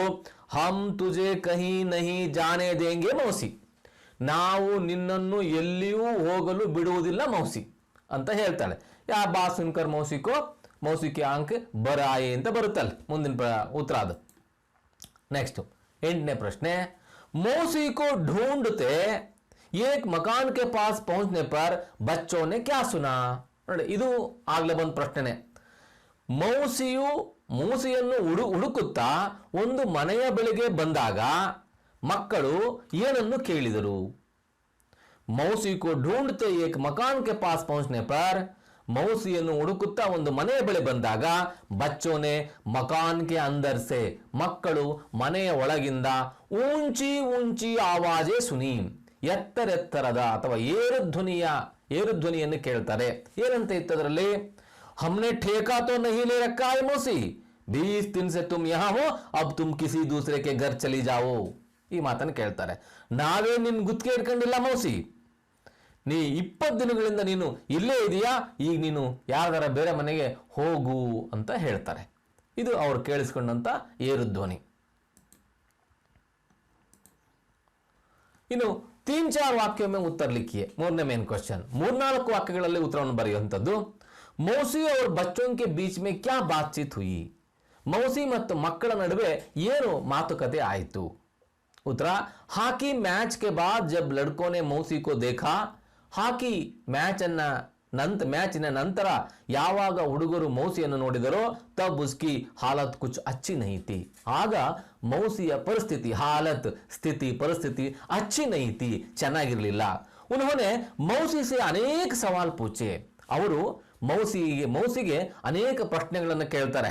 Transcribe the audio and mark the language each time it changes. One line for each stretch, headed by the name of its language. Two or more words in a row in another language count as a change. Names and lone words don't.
Hindi: हम तुझे कहीं नहीं जाने देंगे मौसी,
Kannada: ನಾವು ನಿನ್ನನ್ನು ಎಲ್ಲಿಯೂ ಹೋಗಲು ಬಿಡುವುದಿಲ್ಲ ಮೌಸಿ ಅಂತ ಹೇಳ್ತಾಳೆ.
Hindi: या बा सुनकर मौसी के अंख बराये
Kannada: ಅಂತ ಬರುತ್ತಲ್ಲ ಮುಂದಿನ ಉತ್ತರ ಅದು. ನೆಕ್ಸ್ಟ್ 8ನೇ ಪ್ರಶ್ನೆ,
Hindi: मौसी को ढूंढते एक मकान के पास पहुंचने पर बच्चों ने क्या सुना?
Kannada: ನೋಡಿ, ಇದು ಆಗ್ಲೇ ಬಂದ ಪ್ರಶ್ನೆನೆ. ಮೌಸಿಯನ್ನು ಹುಡುಕುತ್ತಾ ಒಂದು ಮನೆಯ ಬಳಿಗೆ ಬಂದಾಗ ಮಕ್ಕಳು ಏನನ್ನು ಕೇಳಿದರು?
Hindi: मौसी को ढूंढते एक मकान के पास पहुंचने पर,
Kannada: ಮೌಸಿಯನ್ನು ಹುಡುಕುತ್ತಾ ಒಂದು ಮನೆಯ ಬಳಿ ಬಂದಾಗ
Hindi: बच्चों ने मकान के अंदर से,
Kannada: ಮಕ್ಕಳು ಮನೆಯ ಒಳಗಿಂದ
Hindi: ऊँची ऊँची आवाज़ें सुनी,
Kannada: ಎತ್ತರೆತ್ತರದ ಅಥವಾ ಏರುಧ್ವನಿಯನ್ನು ಕೇಳ್ತಾರೆ. ಏನಂತ ಇತ್ತು ಅದರಲ್ಲಿ?
Hindi: हमने ठेका तो नहीं ले रखा है मौसी, 20 दिन से तुम यहाँ हो, अब तुम किसी दूसरे के घर चली जाओ.
Kannada: ಈ ಮಾತನ್ನು ಕೇಳ್ತಾರೆ. ನಾವೇ ನಿನ್ ಗುತ್ತಿಗೆ ಇಟ್ಕೊಂಡಿಲ್ಲ ಮೌಸಿ, ನೀ 20 ದಿನಗಳಿಂದ ನೀನು ಇಲ್ಲೇ ಇದೆಯಾ, ಈಗ ನೀನು ಯಾರ ಬೇರೆ ಮನೆಗೆ ಹೋಗು ಅಂತ ಹೇಳ್ತಾರೆ. ಇದು ಅವ್ರು ಕೇಳಿಸ್ಕೊಂಡಂತ ಏರುಧ್ವನಿ. ಇನ್ನು 3-4
Hindi: वाक्य में उत्तर लिखिए.
Kannada: 3ನೇ
English: main question,
Kannada: 3-4 ವಾಕ್ಯಗಳಲ್ಲಿ ಉತ್ತರವನ್ನು ಬರೆಯುವಂಥದ್ದು.
Hindi: ಮೌಸಿ और बच्चों के बीच में क्या बातचीत हुई?
Kannada: ಮೌಸಿ ಮತ್ತು ಮಕ್ಕಳ ನಡುವೆ ಏನು ಮಾತುಕತೆ ಆಯಿತು?
Hindi: उत्तरा, हाकी मैच के बाद जब लड़कों ने मौसी को देखा,
Kannada: ಹಾಕಿ ಮ್ಯಾಚಿನ ನಂತರ ಯಾವಾಗ ಹುಡುಗರು ಮೌಸಿಯನ್ನು ನೋಡಿದರೋ,
Hindi: तब उसकी हालत कुछ अच्छी नहीं थी,
Kannada: ಆಗ ಮೌಸಿಯ ಪರಿಸ್ಥಿತಿ, ಹಾಲತ್ ಸ್ಥಿತಿ ಪರಿಸ್ಥಿತಿ
Hindi: अच्छी नहीं थी,
Kannada: ಚೆನ್ನಾಗಿರಲಿಲ್ಲ.
Hindi: उन्होंने मौसी से अनेक सवाल पूछे,
Kannada: ಅವರು ಮೌಸಿಗೆ ಅನೇಕ ಪ್ರಶ್ನೆಗಳನ್ನು ಕೇಳ್ತಾರೆ.